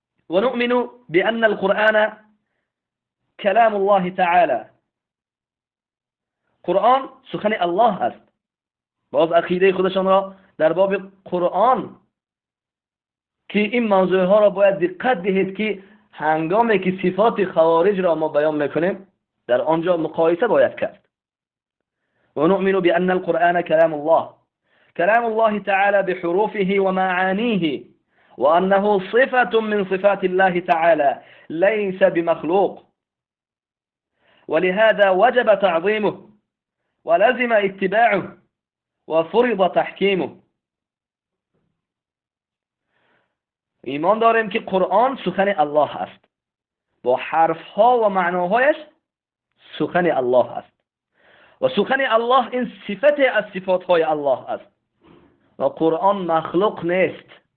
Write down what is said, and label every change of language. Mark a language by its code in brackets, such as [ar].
[ar] و نؤمن بأن القرآن کلام الله تعالی، [fa] قرآن سخن الله است. باز عقیده خودشان را در باب قرآن که این موضوع ها را باید دقت دهید که هنگامی که صفات خوارج را ما بیان میکنیم در آنجا مقایسه باید کرد. [ar] ونؤمن بأن القرآن كلام الله تعالى بحروفه ومعانيه وأنه صفة من صفات الله تعالى ليس بمخلوق ولهذا وجب تعظيمه ولزم اتباعه وفرض تحكيمه. [fa] ایمان داریم که قرآن سخن الله است، با حرفها و معناهایش سخن الله است و سخن الله این صفت از صفاتهای الله است و قرآن مخلوق نیست.